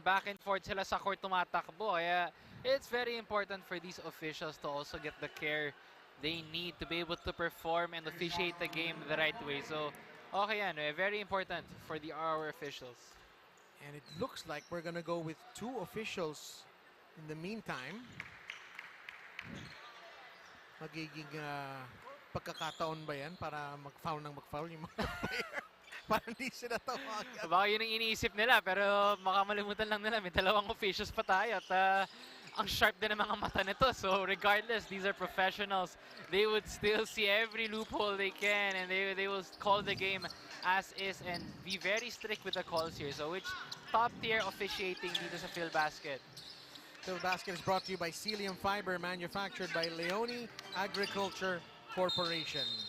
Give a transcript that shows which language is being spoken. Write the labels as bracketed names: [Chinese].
[English] Back and forth [Filipino] sila sa court tumatakbo. [English] Kaya it's very important for these officials to also get the care they need to be able to perform and officiate the game the right way. So, okay yan. Very important for our officials. And it looks like we're going to go with 2 officials in the meantime. [Filipino] Magiging pagkakataon ba yan para mag-foul ng mag-foul yung mga player? Para hindi sila tawagan. Baka yun ang iniisip nila, pero makamalimutan lang nila. May 2 officials pa tayo at ang sharp din ng mga mata nito. [English] So regardless, these are professionals. They would still see every loophole they can, and they will call the game as is and be very strict with the calls here. So which top-tier officiating [Filipino] dito sa [English] Phil Basket. Phil Basket is brought to you by Celium Fiber, manufactured by Leone Agriculture Corporation.